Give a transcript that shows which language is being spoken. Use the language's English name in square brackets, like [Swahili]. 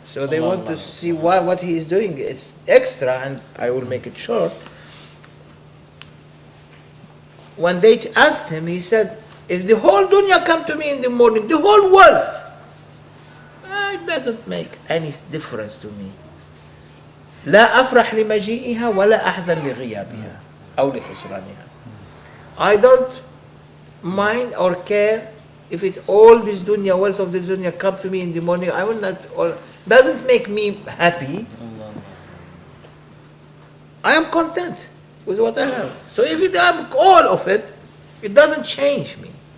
[English] So they want to see what he is doing. It's extra, and I will make it short. when they asked him, he said, if the whole dunya come to me in the morning, the whole wealth, it doesn't make any difference to me. [Arabic] لا أفرح لمجيئها ولا أحزن لغيابها أو لخسرانها. [English] I don't mind or care if it all this dunya, wealth of this dunya come to me in the morning. I will not, or doesn't make me happy. I am content with what I have. So if it am all of it, it doesn't change me.